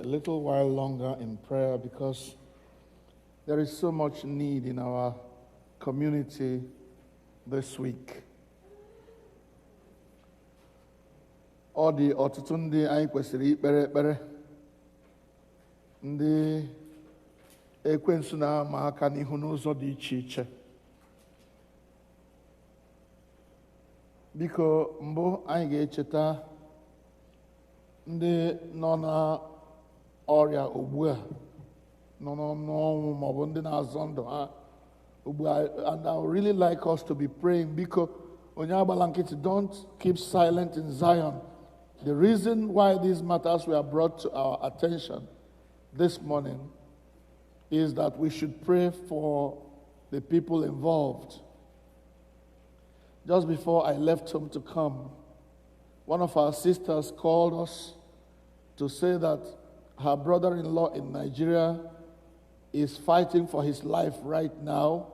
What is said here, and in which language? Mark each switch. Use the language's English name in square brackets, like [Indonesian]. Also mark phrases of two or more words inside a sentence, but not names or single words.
[English] little while longer in prayer because there is so much need in our community this week. [Igbo] Ọ dị ọtụtụ ndị anyị kwesịrị ikpere ekpere, ndị ekwensu na-ama aka n'ihu n'ụzọ dị iche iche. Biko mbụ anyị ga-echeta ndị nọ na ọrịa ugbu a, nọ n'ọnwụ maọbụ ndị na-azọ ndụ ha ugbu a, [English] and I would really like us to be praying because [Igbo] onye agbala nkịtị, [English] don't keep silent in Zion. The reason why these matters were brought to our attention this morning is that we should pray for the people involved. Just before I left home to come, one of our sisters called us to say that her brother-in-law in Nigeria is fighting for his life right now.